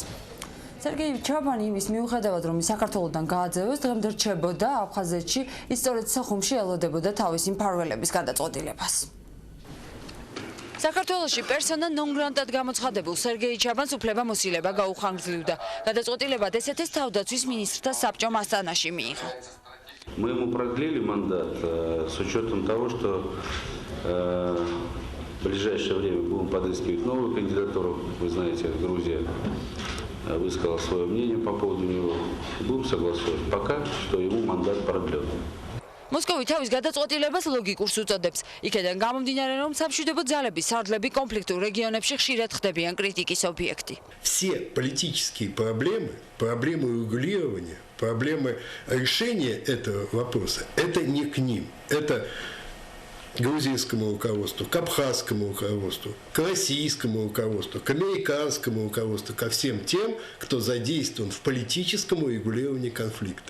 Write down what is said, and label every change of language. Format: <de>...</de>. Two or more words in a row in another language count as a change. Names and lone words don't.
<ka>სერგეი ჩაბანი იმის მიუხედავად რომ საქართველოსთან გააძევეს დღემდე რჩებოდა აფხაზეთში, ის სწორედ სოხუმში ელოდებოდა თავისი მფარველების გადაწყვეტილებას. საქართველოში პერსონა ნონ გრატად გამოცხადებულ სერგეი ჩაბანს უფლებამოსილება გაუხანგრძლივდა. გადაწყვეტილება დსთ-ს თავდაცვის მინისტრთა საბჭომ ასტანაში მიიღო.</ka> <ru>Мы ему продлили мандат с учетом того, что в ближайшее время будем подыскивать новую кандидатуру. Вы знаете, Грузия высказала свое мнение по поводу него. Будем согласовывать. Пока что ему мандат продлен.</ru> <ka>მოსკოვი თავის გადაწყვეტილებას ლოგიკურს უწოდებს. იქედან გამომდინარე, რომ სამშვიდობო ძალების სარდლები კონფლიქტურ რეგიონებში ხშირად ხდებიან критикის ობიექტი.</ka> <ru>Все политические проблемы, проблемы урегулирования, проблемы решения этого вопроса, это не к ним. Это к грузинскому руководству, к абхазскому руководству, к российскому руководству, к американскому руководству, ко всем тем, кто задействован в политическом урегулировании конфликта.</ru>